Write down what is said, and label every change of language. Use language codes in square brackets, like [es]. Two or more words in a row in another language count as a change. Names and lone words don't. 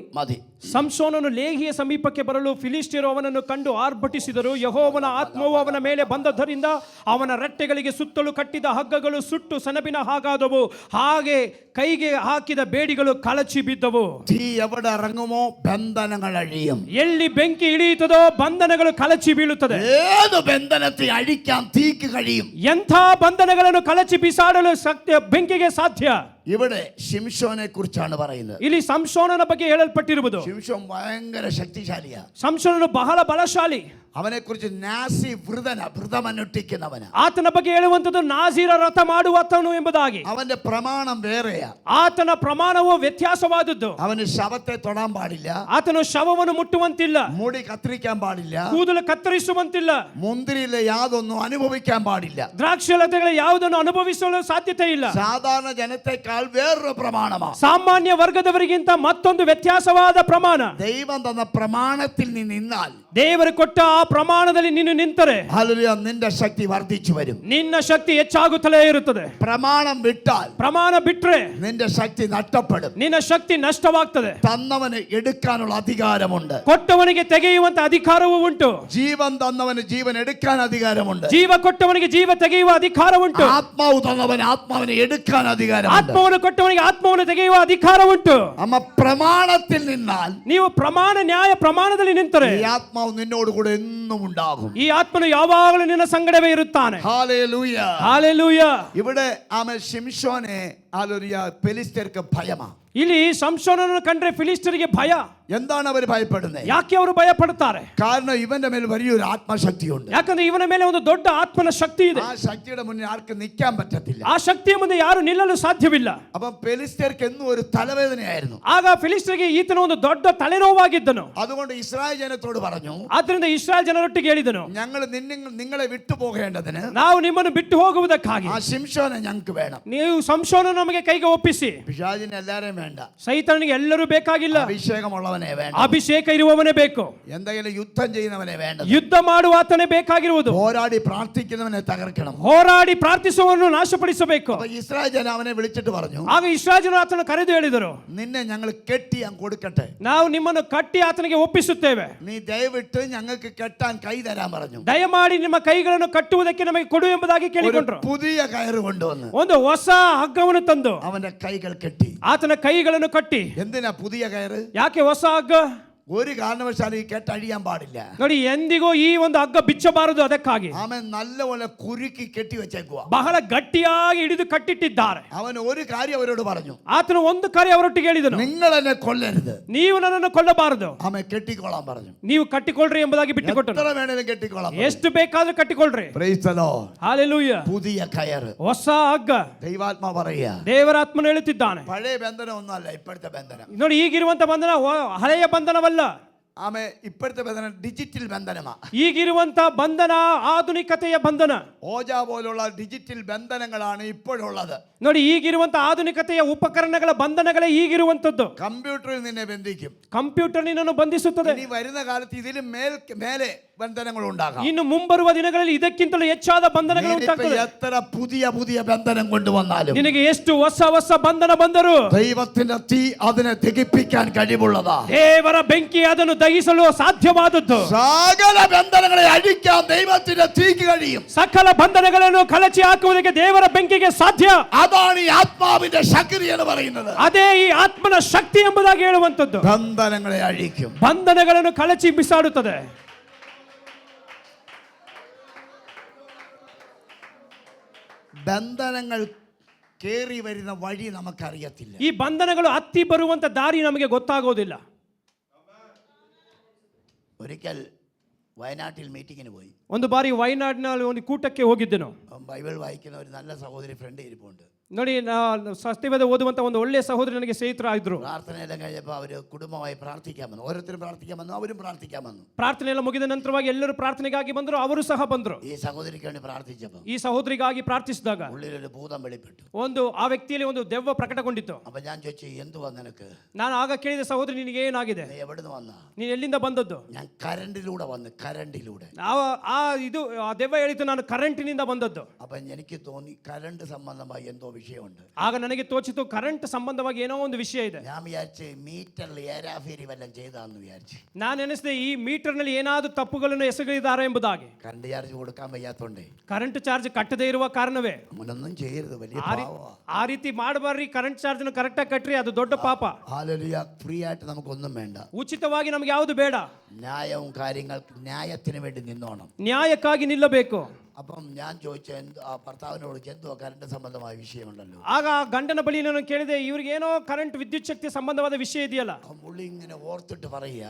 [ml] മതി. [kn] ಸಂಸೋನನು ಲೇಹಿಯ ಸಮೀಪಕ್ಕೆ ಬರಲು ಫಿಲಿಸ್ಟಿಯರು ಅವನನ್ನು ಕಂಡು ಆರ್ಭಟಿಸಿದರು. ಯೆಹೋವನ ಆತ್ಮವು ಅವನ ಮೇಲೆ ಬಂದದ್ದರಿಂದ ಅವನ ರೆಟ್ಟೆಗಳಿಗೆ ಸುತ್ತಲೂ ಕಟ್ಟಿದ ಹಗ್ಗಗಳು ಸುಟ್ಟು ಸೆಣಬಿನ ಹಾಗಾದವು. ಹಾಗೆ ಕೈಗೆ ಹಾಕಿದ ಬೇಡಿಗಳು ಕಳಚಿ ಬಿದ್ದವು. [ml] തീ എവിടെ ഇറങ്ങുമോ ബന്ധനങ്ങൾ അഴിയും. [kn] ಎಲ್ಲಿ ಬೆಂಕಿ ಇಳಿಯುತ್ತದೋ ಬಂಧನಗಳು ಕಳಚಿ ಬೀಳುತ್ತದೆ. [ml] ഏത് ബന്ധനത്തെ അഴിക്കാൻ തീക്ക് കഴിയും. [kn] ಎಂಥ ಬಂಧನಗಳನ್ನು ಕಳಚಿ ಬಿಸಾಡಲು ಬೆಂಕಿಗೆ ಸಾಧ್ಯ. [ml] ഇവിടെ ശിംശോനെ കുറിച്ചാണ് പറയുന്നത്. [kn] ಇಲ್ಲಿ ಸಂಸೋನನ ಬಗ್ಗೆ ಹೇಳಲ್ಪಟ್ಟಿರುವುದು. [ml] ശിംശോൻ ഭയങ്കര ശക്തിശാലിയാ. [kn] ಸಂಸೋನನು ಬಹಳ ಬಲಶಾಲಿ. [ml] അവനെ കുറിച്ച് നാസി വ്രതമനുഷ്ഠിക്കുന്നവനാ. [kn] ಆತನ ಬಗ್ಗೆ ಹೇಳುವಂತದ್ದು ನಾಜೀರ ವ್ರತ ಮಾಡುವತನು ಎಂಬುದಾಗಿ. [ml] അവന്റെ പ്രമാണം വേറെയാ. [kn] ಆತನ ಪ್ರಮಾಣವು ವ್ಯತ್ಯಾಸವಾದದ್ದು. [ml] അവന് ശവത്തെ തൊടാൻ പാടില്ല. [kn] ಆತನು ಶವವನ್ನು ಮುಟ್ಟುವಂತಿಲ್ಲ. [ml] മുടി കത്തിരിക്കാൻ പാടില്ല. [kn] ಕೂದಲು ಕತ್ತರಿಸುವಂತಿಲ್ಲ. [ml] മുന്തിരിയിലെ യാതൊന്നും അനുഭവിക്കാൻ പാടില്ല. [kn] ದ್ರಾಕ್ಷಲತೆಗಳ ಯಾವುದನ್ನು ಅನುಭವಿಸಲು ಸಾಧ್ಯತೆ ಇಲ್ಲ. [ml] സാധാരണ ജനത്തെക്കാൾ വേറൊരു പ്രമാണമാണ്. [kn] ಸಾಮಾನ್ಯ ವರ್ಗದವರಿಗಿಂತ ಮತ್ತೊಂದು ವ್ಯತ್ಯಾಸವಾದ ಪ್ರಮಾಣ. [ml] ദൈവം തന്ന പ്രമാണത്തിൽ നീ നിന്നാൽ, [kn] ದೇವರು ಕೊಟ್ಟ ಆ ಪ್ರಮಾಣದಲ್ಲಿ ನೀನು ನಿಂತರೆ, [ml] ഹല്ലേലൂയ, നിന്റെ ശക്തി വർദ്ധിച്ചു വരും. [kn] ನಿನ್ನ ಶಕ್ತಿ ಹೆಚ್ಚಾಗುತ್ತಲೇ ಇರುತ್ತದೆ. [ml] പ്രമാണം വിട്ടാൽ, [kn] ಪ್ರಮಾಣ ಬಿಟ್ರೆ [ml] നിന്റെ ശക്തി നഷ്ടപ്പെടും. [kn] ನಿನ್ನ ಶಕ್ತಿ ನಷ್ಟವಾಗ್ತದೆ. [ml] തന്നവന് എടുക്കാനുള്ള അധികാരമുണ്ട്. [kn] ಕೊಟ್ಟವನಿಗೆ ತೆಗೆಯುವಂತ ಅಧಿಕಾರವೂ ಉಂಟು. [ml] ജീവൻ തന്നവന് ജീവൻ എടുക്കാൻ അധികാരമുണ്ട്. [kn] ಜೀವ ಕೊಟ್ಟವನಿಗೆ ಜೀವ ತೆಗೆಯುವ ಅಧಿಕಾರ ಉಂಟು. [ml] ആത്മാവ് തന്നവന് ആത്മാവിനെ എടുക്കാൻ അധികാരമുണ്ട്. [kn] ಆತ್ಮವನ್ನು ಕೊಟ್ಟವನಿಗೆ ಆತ್ಮವನ್ನು ತೆಗೆಯುವ ಅಧಿಕಾರ ಉಂಟು. [ml] അമ്മ പ്രമാണത്തിൽ നിന്നാൽ, [kn] ನೀವು ಪ್ರಮಾಣ ನ್ಯಾಯ ಪ್ರಮಾಣದಲ್ಲಿ ನಿಂತರೆ [ml] ഈ ആത്മാവ് നിന്നോട് കൂടെ എന്നും ഉണ്ടാകും. [kn] ಈ ಆತ್ಮನು ಯಾವಾಗಲೂ ನಿನ್ನ ಸಂಗಡವೇ ಇರುತ್ತಾನೆ. [ml] ഹല്ലേലൂയ. [kn] ಹಾಲೆಲೂಯ. [ml] ഇവിടെ ആമ ശിംശോനെ ഹല്ലേലൂയ ഫെലിസ്ത്യർക്ക് ഭയമാ. [kn] ಇಲ್ಲಿ ಸಂಸೋನನ್ನು ಕಂಡ್ರೆ ಫಿಲಿಸ್ಟರಿಗೆ ಭಯ. [ml] എന്താണ് അവർ ഭയപ്പെടുന്നത്? [kn] ಯಾಕೆ ಅವರು ಭಯ ಪಡುತ್ತಾರೆ? [ml] കാരണം ഇവന്റെ മേൽ വലിയൊരു ആത്മശക്തിയുണ്ട്. [kn] ಯಾಕಂದ್ರೆ ಇವನ ಮೇಲೆ ಒಂದು ದೊಡ್ಡ ಆತ್ಮನ ಶಕ್ತಿ ಇದೆ. [ml] ആ ശക്തിയുടെ മുന്നിൽ ആർക്കും നിൽക്കാൻ പറ്റത്തില്ല. [kn] ಆ ಶಕ್ತಿಯ ಮುಂದೆ ಯಾರು ನಿಲ್ಲಲು ಸಾಧ್ಯವಿಲ್ಲ. [ml] അപ്പം ഫെലിസ്ത്യർക്ക് എന്നും ഒരു തലവേദനയായിരുന്നു. [kn] ಆಗ ಫಿಲಿಸ್ಟರಿಗೆ ಈತನ ಒಂದು ದೊಡ್ಡ ತಲೆನೋವಾಗಿದ್ದನು. [ml] അതുകൊണ്ട് ഇസ്രായേൽ ജനത്തോട് പറഞ്ഞു, [kn] ಆದ್ರಿಂದ ಇಸ್ರಾಯೇಲ್ ಜನರೊಟ್ಟಿಗೆ ಹೇಳಿದನು, [ml] ഞങ്ങൾ നിങ്ങളെ വിട്ടുപോകേണ്ടതിന് [kn] ನಾವು ನಿಮ್ಮನ್ನು ಬಿಟ್ಟು ಹೋಗುವುದಕ್ಕಾಗಿ [ml] ആ ശിംശോനെ ഞങ്ങൾക്ക് വേണം. [kn] ನೀವು ಸಂಸೋನ ನಮಗೆ ಕೈಗೆ ಒಪ್ಪಿಸಿ. [ml] പിശാചിനെ എല്ലാരെയും വേണ്ട, [kn] ಸೈತಾನನಿಗೆ ಎಲ್ಲರೂ ಬೇಕಾಗಿಲ್ಲ, [ml] അഭിഷേകമുള്ളവനെ വേണ്ട, [kn] ಅಭಿಷೇಕ ಇರುವವನೇ ಬೇಕು, [ml] എന്തെങ്കിലും യുദ്ധം ചെയ്യുന്നവനെ വേണ്ട, [kn] ಯುದ್ಧ ಮಾಡುವ ಆತನೇ ಬೇಕಾಗಿರುವುದು, [ml] പോരാടി പ്രാർത്ഥിക്കുന്നവനെ തകർക്കണം. [kn] ಹೋರಾಡಿ ಪ್ರಾರ್ಥಿಸುವವನು ನಾಶಪಡಿಸಬೇಕು. [ml] അപ്പൊ ഇസ്രായേൽ ജനം അവനെ വിളിച്ചിട്ട് പറഞ്ഞു, [kn] ಆಗ ಇಸ್ರಾಯೇಲರು ಆತನ ಕರೆದು ಹೇಳಿದರು, [ml] നിന്നെ ഞങ്ങൾ കെട്ടി ഞാൻ കൊടുക്കട്ടെ, [kn] ನಾವು ನಿಮ್ಮನ್ನು ಕಟ್ಟಿ ಆತನಿಗೆ ಒಪ್ಪಿಸುತ್ತೇವೆ, [ml] നീ ദയവിട്ട് ഞങ്ങൾക്ക് കെട്ടാൻ കൈ തരാൻ പറഞ്ഞു. [kn] ದಯಮಾಡಿ ನಿಮ್ಮ ಕೈಗಳನ್ನು ಕಟ್ಟುವುದಕ್ಕೆ ನಮಗೆ ಕೊಡು ಎಂಬುದಾಗಿ [ml] ഒരു [kn] ಕೇಳಿಕೊಂಡ್ರು. [ml] പുതിയ കയറ് കൊണ്ടുവന്ന് [kn] ಒಂದು ಹೊಸ ಹಗ್ಗವನ್ನು ತಂದು [ml] അവന്റെ കൈകൾ കെട്ടി. [kn] ಆತನ ಕೈಗಳನ್ನು ಕಟ್ಟಿ. [ml] എന്തിനാ പുതിയ കയറ്? [kn] ಯಾಕೆ ಹೊಸ ಹಗ್ಗ? [ml] ഒരു കാരണവശാലും ഈ കെട്ടഴിയാൻ പാടില്ല. [kn] ನೋಡಿ, ಎಂದಿಗೂ ಈ ಒಂದು ಹಗ್ಗ ಬಿಚ್ಚಬಾರದು. ಅದಕ್ಕಾಗಿ [ml] അവൻ നല്ലപോലെ കുരുക്കി കെട്ടി വെച്ചേക്കുക. [kn] ಬಹಳ ಗಟ್ಟಿಯಾಗಿ ಹಿಡಿದು ಕಟ್ಟಿಟ್ಟಿದ್ದಾರೆ. [ml] അവൻ ഒരു കാര്യം അവരോട് പറഞ്ഞു, [kn] ಆತನು ಒಂದು ಕಾರ್ಯ ಅವರೊಟ್ಟಿಗೆ ಹೇಳಿದನು, [ml] നിങ്ങൾ എന്നെ കൊല്ലരുത്, [kn] ನೀವು ನನ್ನನ್ನು ಕೊಲ್ಲಬಾರದು, [ml] അവൻ കെട്ടിക്കോളാൻ പറഞ്ഞു. [kn] ನೀವು ಕಟ್ಟಿಕೊಳ್ಳ್ರಿ ಎಂಬುದಾಗಿ ಬಿಟ್ಟುಕೊಟ್ಟನು. [ml] എത്ര വേണേലും കെട്ടിക്കോളാം. [kn] ಎಷ್ಟು ಬೇಕಾದ್ರೂ ಕಟ್ಟಿಕೊಳ್ಳ್ರಿ. [en] Praise the Lord. [kn] ಹಾಲೆಲೂಯಾ. [ml] പുതിയ കയറ്, [kn] ಹೊಸ ಹಗ್ಗ. [ml] ദൈവാത്മാ പറയുക, [kn] ದೇವರಾತ್ಮನು ಹೇಳುತ್ತಿದ್ದಾನೆ. [ml] പഴയ ബന്ധനം ഒന്നുമല്ല ഇപ്പോഴത്തെ ബന്ധനം. [kn] ನೋಡಿ, ಈಗಿರುವಂತ ಬಂಧನ ಹಳೆಯ ಬಂಧನವಲ್ಲ. [ml] ആമേ, ഇപ്പോഴത്തെ ബന്ധനം ഡിജിറ്റൽ ബന്ധനമാ. [kn] ಈಗಿರುವಂತ ಬಂಧನ ಆಧುನಿಕತೆಯ ಬಂಧನ. [ml] ഓജ പോലുള്ള ഡിജിറ്റൽ ബന്ധനങ്ങളാണ് ഇപ്പോഴുള്ളത്. [kn] ನೋಡಿ, ಈಗಿರುವಂತ ಆಧುನಿಕತೆಯ ಉಪಕರಣಗಳ ಬಂಧನಗಳೇ ಈಗಿರುವಂತದ್ದು. [ml] കമ്പ്യൂട്ടറിൽ നിന്നെ ബന്ധിക്കും, [kn] ಕಂಪ್ಯೂಟರ್ ನಿನ್ನನ್ನು ಬಂಧಿಸುತ್ತದೆ. [ml] ഇനി വരുന്ന കാലത്ത് ഇതിലും മേലെ ബന്ധനങ്ങൾ ഉണ്ടാകാം. [kn] ಇನ್ನು ಮುಂಬರುವ ದಿನಗಳಲ್ಲಿ ಇದಕ್ಕಿಂತಲೂ ಹೆಚ್ಚಾದ ಬಂಧನಗಳು ಉಂಟಾಗ್ತದೆ. [ml] എത്ര പുതിയ ബന്ധനം കൊണ്ടുവന്നാലും, [kn] ನಿನಗೆ ಎಷ್ಟು ಹೊಸ ಬಂಧನ ಬಂದರೂ [ml] ദൈവത്തിന്റെ തീ അതിനെ ദഹിപ്പിക്കാൻ കഴിവുള്ളതാ. [kn] ದೇವರ ಬೆಂಕಿ ಅದನ್ನು ದಹಿಸಲು ಸಾಧ್ಯವಾದದ್ದು. [ml] സകല ബന്ധനങ്ങളെ അഴിക്കാൻ ദൈവത്തിന്റെ തീക്ക് കഴിയും. [kn] ಸಕಲ ಬಂಧನಗಳನ್ನು ಕಳಚಿ ಹಾಕುವುದಕ್ಕೆ ದೇವರ ಬೆಂಕಿಗೆ ಸಾಧ್ಯ. [ml] അതാണ് ഈ ആത്മാവിന്റെ ശക്തി എന്ന് പറയുന്നത്. [kn] ಅದೇ ಈ ಆತ್ಮನ ಶಕ್ತಿ ಎಂಬುದಾಗಿ ಹೇಳುವಂತದ್ದು. [ml] ബന്ധനങ്ങളെ അഴിക്കും, [kn] ಬಂಧನಗಳನ್ನು ಕಳಚಿ ಬಿಸಾಡುತ್ತದೆ. [ml] ബന്ധനങ്ങൾ കേറി വരുന്ന വഴി നമുക്കറിയത്തില്ല. [kn] ಈ ಬಂಧನಗಳು ಹತ್ತಿ ಬರುವಂತ ದಾರಿ ನಮಗೆ ಗೊತ್ತಾಗೋದಿಲ್ಲ. [ml] ഒരിക്കൽ വയനാട്ടിൽ മീറ്റിങ്ങിന് പോയി. [kn] ಒಂದು ಬಾರಿ ವಯನಾಡಿನಲ್ಲಿ ಒಂದು ಕೂಟಕ್ಕೆ ಹೋಗಿದ್ದೆನು. [ml] ബൈബിൾ വായിക്കുന്ന ഒരു നല്ല സഹോദരി ഫ്രണ്ട് ഇരിപ്പുണ്ട്. [kn] ನೋಡಿ, ಸತ್ಯವೇದ ಓದುವಂತ ಒಂದು ಒಳ್ಳೆಯ ಸಹೋದರಿ ನನಗೆ ಸ್ನೇಹಿತರಾಗಿದ್ರು. [ml] പ്രാർത്ഥനയെല്ലാം കഴിഞ്ഞപ്പോൾ അവർ കുടുംബമായി പ്രാർത്ഥിക്കാൻ വന്നു. ഓരോരുത്തരും പ്രാർത്ഥിക്കാൻ വന്നു, അവരും പ്രാർത്ഥിക്കാൻ വന്നു. [kn] ಪ್ರಾರ್ಥನೆ ಎಲ್ಲ ಮುಗಿದ ನಂತರವಾಗಿ ಎಲ್ಲರೂ ಪ್ರಾರ್ಥನೆಗಾಗಿ ಬಂದರು, ಅವರು ಸಹ ಬಂದರು. [ml] ഈ സഹോദരിക്ക് വേണ്ടി പ്രാർത്ഥിച്ചപ്പോൾ [kn] ಈ ಸಹೋದರಿಗಾಗಿ ಪ್ರಾರ್ಥಿಸಿದಾಗ [ml] ഉള്ളിലൊരു ഭൂതം വെളിപ്പെട്ടു. [kn] ಆ ವ್ಯಕ್ತಿಯಲ್ಲಿ ಒಂದು ದೆವ್ವ ಪ್ರಕಟಗೊಂಡಿತ್ತು. [ml] അപ്പൊ ഞാൻ ചോദിച്ചു, എന്തുവാ നിനക്ക്? [kn] ನಾನು ಆಗ ಕೇಳಿದ, ಸಹೋದರಿ ನಿನಗೆ ಏನಾಗಿದೆ? [ml] നീ എവിടുന്ന് വന്ന? [kn] ನೀನು ಎಲ್ಲಿಂದ ಬಂದದ್ದು? [ml] ഞാൻ കരണ്ടിലൂടെ വന്ന്, കരണ്ടിലൂടെ. [kn] ಆ ದೆವ್ವ ಹೇಳಿತು, ನಾನು ಕರೆಂಟಿನಿಂದ ಬಂದದ್ದು. [ml] അപ്പൊ എനിക്ക് തോന്നി കരണ്ട് സംബന്ധമായി എന്തോ വിഷയമുണ്ട്. [kn] ಆಗ ನನಗೆ ತೋಚಿತು, ಕರೆಂಟ್ ಸಂಬಂಧವಾಗಿ ಏನೋ ಒಂದು ವಿಷಯ ಇದೆ. [ml] ഞാൻ വിചാരിച്ച് മീറ്ററിൽ ഏരാഫേരി വല്ലതും ചെയ്താന്ന് വിചാരിച്ചു. [kn] ನಾನು ಎನಿಸಿದೆ, ಈ ಮೀಟರ್ನಲ್ಲಿ ಏನಾದರೂ ತಪ್ಪುಗಳನ್ನು ಎಸಗಿದ್ದಾರೆ ಎಂಬುದಾಗಿ. [en] current charge [ml] കൊടുക്കാൻ വയ്യാത്തോണ്ടേ, [en] current charge [kn] ಕಟ್ಟದೇ ಇರುವ ಕಾರಣವೇ. [ml] അങ്ങനൊന്നും ചെയ്യരുത്, വലിയ [kn] ಆ ರೀತಿ ಮಾಡಬಾರ್ರಿ. [en] current charge [kn] ಕರೆಕ್ಟಾಗಿ ಕಟ್ರಿ, ಅದು ದೊಡ್ಡ ಪಾಪ. [ml] ഹല്ലേലൂയ. ഫ്രീ ആയിട്ട് നമുക്കൊന്നും വേണ്ട. [kn] ಉಚಿತವಾಗಿ ನಮಗೆ ಯಾವುದು ಬೇಡ. [ml] ന്യായവും കാര്യങ്ങൾ ന്യായത്തിന് വേണ്ടി നിന്നോണം. [kn] ನ್ಯಾಯಕ್ಕಾಗಿ ನಿಲ್ಲಬೇಕು. [ml] അപ്പം ഞാൻ ചോദിച്ച ഭർത്താവിനോട്, എന്തോ കറണ്ട് സംബന്ധമായ വിഷയമുണ്ടല്ലോ. [kn] ಆಗ ಗಂಡನ ಬಳಿ ನಾನು ಕೇಳಿದೆ, ಇವ್ರಿಗೆ ಏನೋ ಕರೆಂಟ್ ವಿದ್ಯುತ್ ಶಕ್ತಿ ಸಂಬಂಧವಾದ ವಿಷಯ ಇದೆಯಲ್ಲ. [ml] പുള്ളി ഇങ്ങനെ ഓർത്തിട്ട് പറയുക,